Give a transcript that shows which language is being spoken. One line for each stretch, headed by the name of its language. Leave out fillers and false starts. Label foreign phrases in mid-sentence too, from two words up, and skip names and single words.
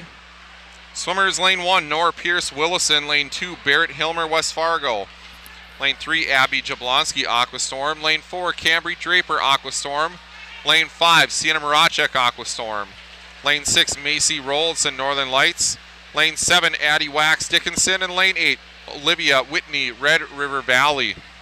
English: Swimmers lane 1, Nora Pierce Willison. Lane 2, Barrett Hilmer, West Fargo. Lane 3, Abby Jablonski, Aquastorm. Lane 4, Cambry Draper, Aquastorm. Lane 5, Sienna Marachek, Aquastorm. Lane 6, Macy Roldson, Northern Lights. Lane 7, Addie Wax Dickinson. And lane 8, Olivia Whitney, Red River Valley.